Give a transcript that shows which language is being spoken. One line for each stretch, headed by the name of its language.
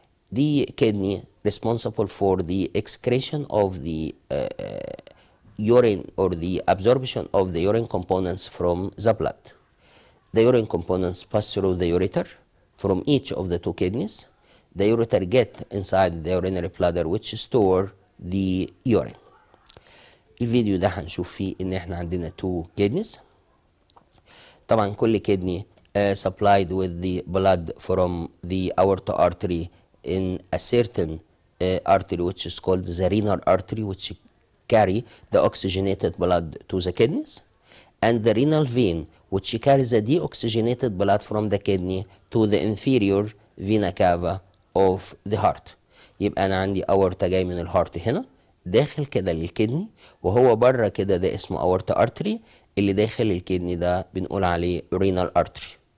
English: The kidney responsible for the excretion of the urine or the absorption of the urine components from the blood. The urine components pass through the ureter from each of the two kidneys. The ureter get inside the urinary bladder which store the urine.
Arabic: الفيديو ده هنشوف فيه ان احنا عندنا two kidneys. طبعا كل
English: kidney supplied with the blood from the aorta artery in a certain artery which is called the renal artery, which carry the oxygenated blood to the kidneys, and the renal vein which carries the deoxygenated blood from the kidney to the inferior vena cava of the heart.
Arabic: يبقى انا عندي aorta جاي من الهارت هنا داخل كده للكدني، وهو بره كده ده اسمه aorta artery، اللي داخل الكدني ده بنقول عليه renal artery.